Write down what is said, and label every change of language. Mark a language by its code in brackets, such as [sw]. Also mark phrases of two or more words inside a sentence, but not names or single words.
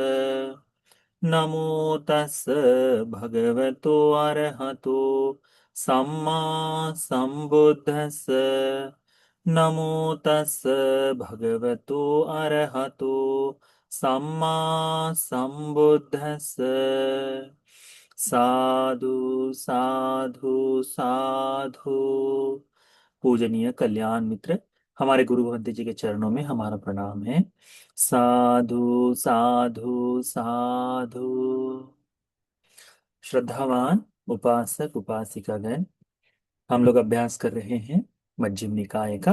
[pi] नमो तस् भगवतो अरहतो सम्मा सम्बुद्धस्स। नमो तस् भगवतो अरहतो सम्मा सम्बुद्धस्स। साधु साधु साधु। [hi] पूजनीय कल्याण मित्र, हमारे गुरु भगवंत जी के चरणों में हमारा प्रणाम है। [pi] साधु साधु साधु। [hi] श्रद्धावान उपासक उपासिकागण, हम लोग अभ्यास कर रहे हैं मध्यम निकाय का।